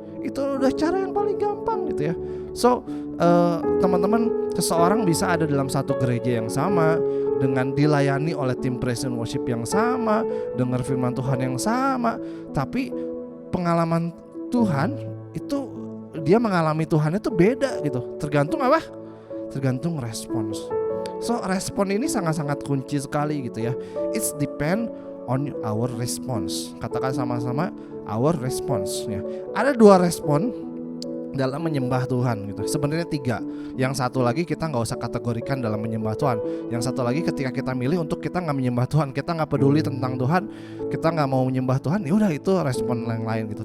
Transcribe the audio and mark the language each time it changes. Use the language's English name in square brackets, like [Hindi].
[Indonesian] Itu udah cara yang paling gampang gitu ya. So teman-teman, seseorang bisa ada dalam satu gereja yang sama, dengan dilayani oleh tim praise and worship yang sama, dengar firman Tuhan yang sama, tapi pengalaman Tuhan itu, dia mengalami Tuhan itu beda gitu. Tergantung apa? Tergantung respons. So respon ini sangat-sangat kunci sekali gitu ya. [English] It's depend on our response. [Indonesian] Katakan sama-sama, [English] our response [Indonesian] ya. Ada 2 respon dalam menyembah Tuhan gitu. Sebenarnya 3. Yang satu lagi kita nggak usah kategorikan dalam menyembah Tuhan. Yang satu lagi ketika kita milih untuk kita nggak menyembah Tuhan, kita nggak peduli tentang Tuhan, kita nggak mau menyembah Tuhan, ya udah itu respon yang lain gitu.